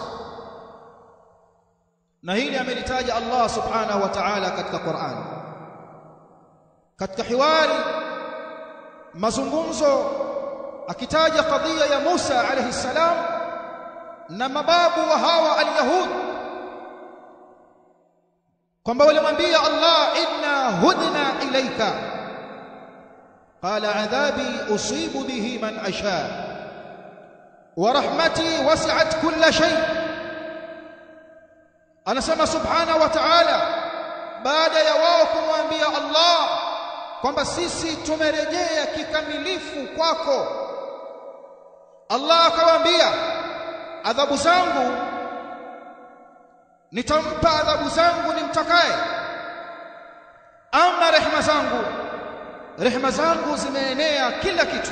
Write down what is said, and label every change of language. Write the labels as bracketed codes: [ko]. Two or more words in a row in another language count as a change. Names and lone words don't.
[sw] Na hili amelitaja Allah [ar] سبحانه وتعالى [sw] katika Qur'an, katika hiwari, mazungumzo, akitaja kadhia ya Musa [ar] عليه السلام [sw] na mababu wa hawa al-Yahud, kwamba walimwambia [ar] Allah, إنا هدنا إليك قال عذابي أصيب به من أشاء ورحمتي وسعت كل شيء. [sw] Anasema [ar] سبحانه وتعالى, [sw] baada ya wao kumwambia Allah kwamba sisi tumerejea kikamilifu kwako, Allah akawaambia, adhabu zangu nitampa adhabu zangu nimtakaye, ama rehema zangu zimeenea kila kitu.